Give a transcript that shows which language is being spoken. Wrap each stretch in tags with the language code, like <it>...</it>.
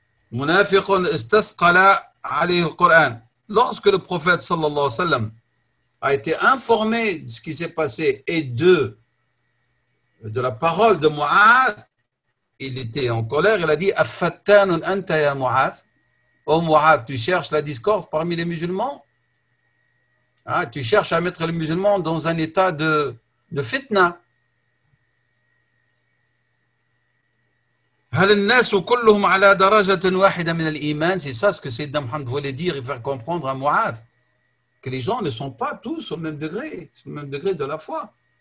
<ar>Munafiqun istathqala alayhi al-Qur'an.</ar> <fr>Lorsque le prophète sallallahu alayhi wa sallam a été informé de ce qui s'est passé et de la parole de Mu'adh, il était en colère, il a dit</fr> <ar>Afattanun anta ya Mu'adh.</ar> <fr>Oh Mu'adh, tu cherches la discorde parmi les musulmans? Ah, tu cherches à mettre les musulmans dans un état de fitna.</fr> <ar>هل الناس كلهم على درجة واحدة من الإيمان.</ar> <fr>C'est ça ce que Sayyidina Muhammad voulait dire et faire comprendre à Mu'adh, que les gens ne sont pas tous au même degré de la foi.</fr>